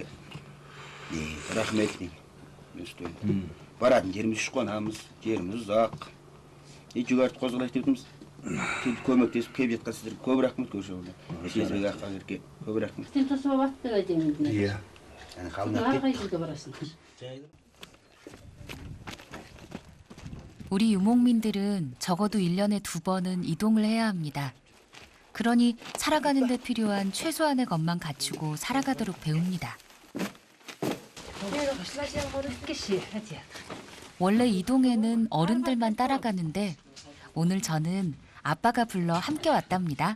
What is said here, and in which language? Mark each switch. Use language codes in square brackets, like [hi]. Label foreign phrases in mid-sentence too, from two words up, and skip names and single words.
[kk] Рахмет деймін. Баратын жеріміз үш қонамыз, жеріміз ұзақ. Жүгәрті қозғалайық дейтіміз. Көмектесіп кеп жетқан сіздерге көп рахмет көрші ауылдан. Есізбек аққа керке көп рахмет. Сен тосып аттың әдемін. Иә. Ары жерге барасың. [ko] 우리 유목민들은 적어도 1년에 2번은 이동을 해야 합니다. 그러니 살아가는 데 필요한 최소한의 것만 갖추고 살아가도록 배웁니다. 원래 이동에는 어른들만 따라가는데 오늘 저는 아빠가 불러 함께 왔답니다.